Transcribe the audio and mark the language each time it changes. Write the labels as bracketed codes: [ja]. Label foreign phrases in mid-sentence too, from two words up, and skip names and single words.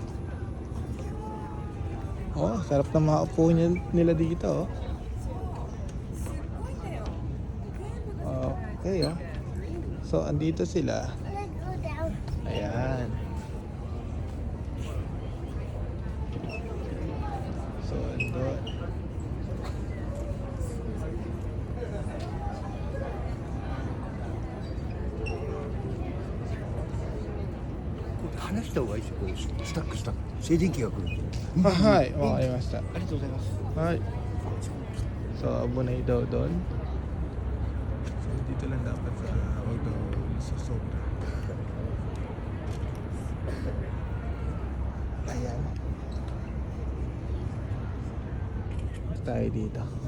[tl] Oh, sarap na makaupo nila dito. Okay, oh. So, andito sila. Ayan. So, andun. [ja] 話した方がいいですよ。こうスタックした静電気が来るんで。はい、わかりました。ありがとうございます。はい. [tl] So, abunay daw doon. So, dito lang dapat sa wag daw sa sobra. Ayan. Tayo dito.